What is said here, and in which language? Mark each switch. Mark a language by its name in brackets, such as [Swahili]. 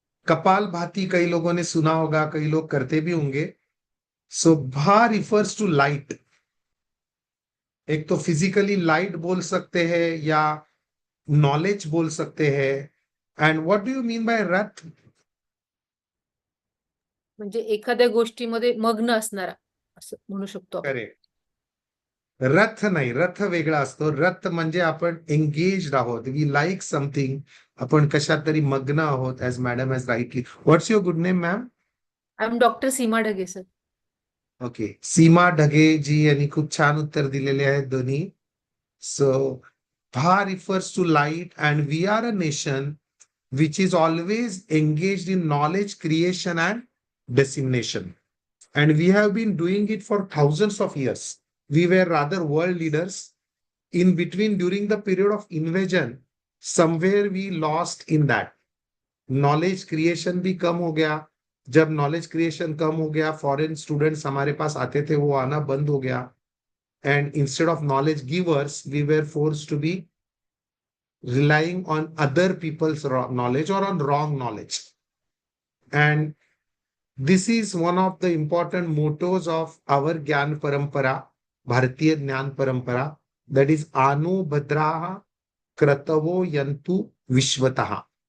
[Hindi] कपाल भाती कई लोगों ने सुना होगा, कई लोग करते भी होंगे. [English] So भा refers to light. [Hindi] एक तो फिजिकली लाइट बोल सकते हैं या नॉलेज बोल सकते हैं. [English] And what do you mean by रथ? [Marathi] म्हणजे एखाद्या गोष्टीमध्ये मग्न असणारा, असं म्हणू शकतो आपण. करेक्ट. रथ नाही, रथ वेगळा असतो. रथ म्हणजे आपण एंगेज्ड आहोत. [English] We like something. [Marathi] आपण कशात तरी मग्न आहोत, [English] As madam has rightly. What's your good name ma'am? I am doctor Seema Dhage sir. [Marathi] Okay. सीमा ढगे जी यांनी खूप छान उत्तर दिलेले आहेत दोन्ही. [English] So Bha refers to light, and we are a nation which is always engaged in knowledge creation and dissemination. And we have been doing it for thousands of years. We were rather world leaders. In between, during the period of invasion, somewhere we lost in that. [Hindi] Knowledge creation भी कम हो गया. जब knowledge creation कम हो गया, foreign students हमारे पास आते थे, वो आना बंद हो गया. [English] And instead of knowledge givers, we were forced to be relying on other people's knowledge or on wrong knowledge. And this is one of the important mottos of our Gyan Parampara, Bharatiya Jnana Parampara, that is Anu Bhadraha Kratavo Yantu Vishwataha.